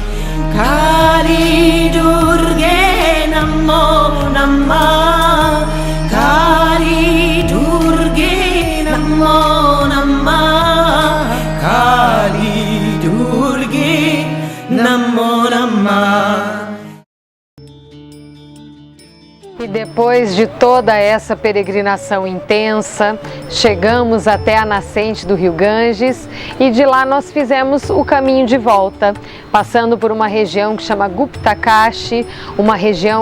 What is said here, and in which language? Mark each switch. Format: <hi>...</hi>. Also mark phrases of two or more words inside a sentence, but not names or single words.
<sa>काली दुर्गे नमो नमः काली दुर्गे नमो नमः काली दुर्गे नमो नमः.</sa> <pt>E depois de toda essa peregrinação intensa, chegamos até a nascente do Rio Ganges e de lá nós fizemos o caminho de volta, passando por uma região que chama Gupta Kashi, uma região</pt>